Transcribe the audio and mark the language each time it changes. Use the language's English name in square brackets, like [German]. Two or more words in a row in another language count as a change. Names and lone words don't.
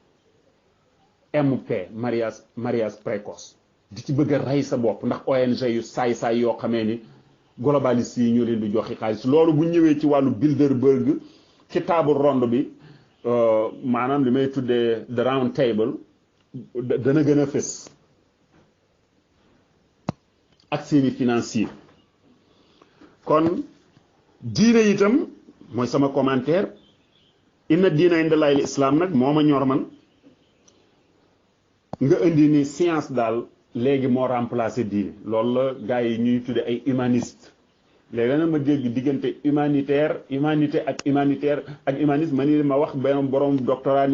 [Wolof] MP [French] mariage précoce [Wolof] di ci bëgg a rey sa bopp ndax ONG yu saay-saay yoo xamee ni globaliste yi ñu leen di joxe xaalis loolu bu ñëwee ci wàllu Bilderberg ci [French] table ronde [Wolof] bi maanaam li may tuddee [English] the round table [Wolof] dana gën a fës ak seeni financier kon diine itam mooy sama commentaire [Arabic] إن الدين عند الله الإسلام [Wolof] nag moo ma ñor man nga indi ni science daal léegi moo remplacé diine loolu la gars yi ñuy tudde ay humaniste léegi nag ma dégg diggante humanité ak humanisme ma ni ma wax benn borom doctorat ni